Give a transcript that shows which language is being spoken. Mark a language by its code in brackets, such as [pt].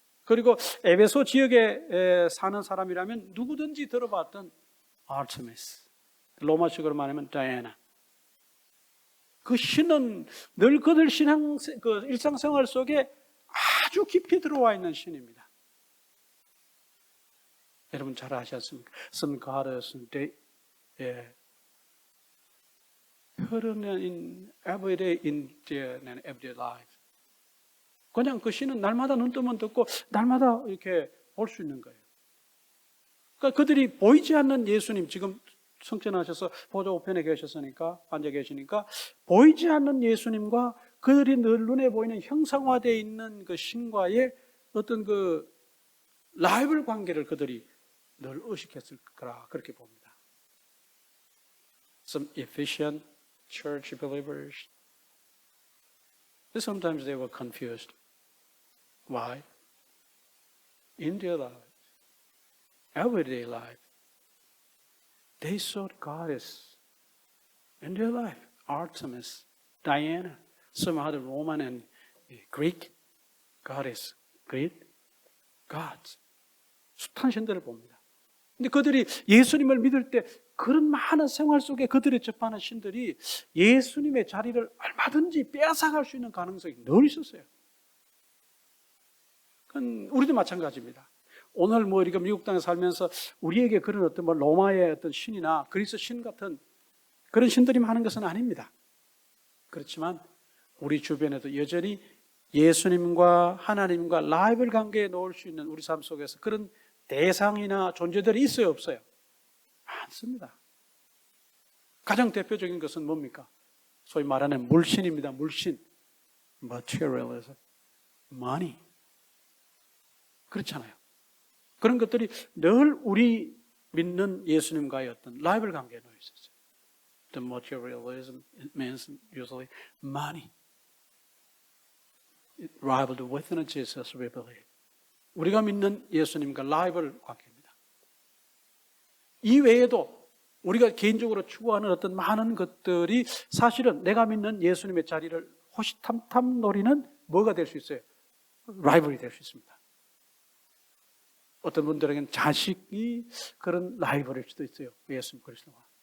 [ko] 그리고 에베소 지역에 사는 사람이라면 누구든지 들어봤던 아르테미스, 로마식으로 말하면 다이애나. 그 신은 늘 그들 그 일상생활 속에 아주 깊이 들어와 있는 신입니다. 여러분 잘 아시지 않습니까? [en] Some goddess, [ko] 흐르는 [en] in every day in their everyday life. [ko] 그냥 그 신은 날마다 눈 뜨면 듣고 날마다 이렇게 볼 수 있는 거예요. 그러니까 그들이 보이지 않는 예수님, 지금 승천하셔서 보좌 우편에 계셨으니까, 앉아 계시니까 보이지 않는 예수님과 그들이 늘 눈에 보이는 형상화되어 있는 그 신과의 어떤 그 라이벌 관계를 그들이 늘 의식했을 거라 그렇게 봅니다. [en] Some Ephesian church believers, sometimes they were confused. Why? In their life, everyday life, they saw goddess in their life. Artemis, Diana, some other Roman and Greek goddess, Greek gods. [ko] 숱한 신들을 봅니다. 근데 그들이 예수님을 믿을 때 그런 많은 생활 속에 그들이 접하는 신들이 예수님의 자리를 얼마든지 빼앗아갈 수 있는 가능성이 늘 있었어요. 그건 우리도 마찬가지입니다. 오늘 뭐 우리가 미국 땅에 살면서 우리에게 그런 어떤 뭐 로마의 어떤 신이나 그리스 신 같은 그런 신들이 많은 것은 아닙니다. 그렇지만 우리 주변에도 여전히 예수님과 하나님과 라이벌 관계에 놓을 수 있는 우리 삶 속에서 그런 대상이나 존재들이 있어요, 없어요? 많습니다. 가장 대표적인 것은 뭡니까? 소위 말하는 물신입니다. 물신. [en] Materialism. Money. [ko] 그렇잖아요. 그런 것들이 늘 우리 믿는 예수님과의 어떤 라이벌 관계에 놓여 있었어요. [en] The materialism it means usually money. It rivaled with Jesus, we believe. [ko] 우리가 믿는 예수님과 라이벌 관계입니다. 이 외에도 우리가 개인적으로 추구하는 어떤 많은 것들이 사실은 내가 믿는 예수님의 자리를 호시탐탐 노리는 뭐가 될 수 있어요? 라이벌이 될 수 있습니다. 어떤 분들에게는 자식이 그런 라이벌일 수도 있어요. 예수님 그리스도와.